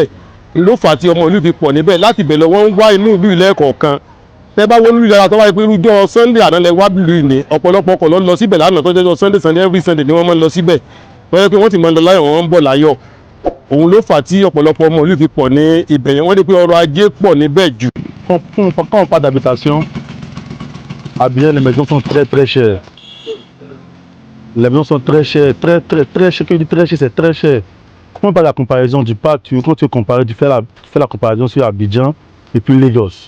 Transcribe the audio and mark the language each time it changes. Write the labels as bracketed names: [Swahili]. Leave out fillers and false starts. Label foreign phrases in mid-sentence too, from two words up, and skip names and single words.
[Yoruba] Ló fà á tí ọmọ ìlú fi pọ̀ níbẹ̀ láti bẹ̀ lọ wọ́n ń wá inú ìlú ilẹ̀ kọ̀ọ̀kan. Tẹ́ bá wọ́n ìlú dára tó wáyé pé irújọ́ Sunday àná lẹ wá ìlú ní ọ̀pọ̀lọpọ̀ ọkọ̀ lọ síbẹ̀ lánàá tó jẹ́jọ́ Sunday [English] every Sunday [Yoruba] ni wọ́n máa ń lọ síbẹ̀. Wọ́n yẹ pé wọ́n ti máa ń lọ láyọ̀ wọ́n ń bọ̀ láyọ̀. Òun ló fà á tí ọ̀pọ̀lọpọ̀ ọmọ ìlú fi pọ̀ ní ibẹ̀ yẹn, wọ́n ní pé ọrọ̀ ajé pọ̀ níbẹ̀ jù. [French] Quand on parle d'habitation, à Abidjan, les maisons sont très chères. Les maisons sont très chères, très chères. Quand je dis très cher, c'est très cher. Quand on parle de la comparaison du parc, quand tu compares, tu fais la comparaison sur Abidjan et puis Lagos.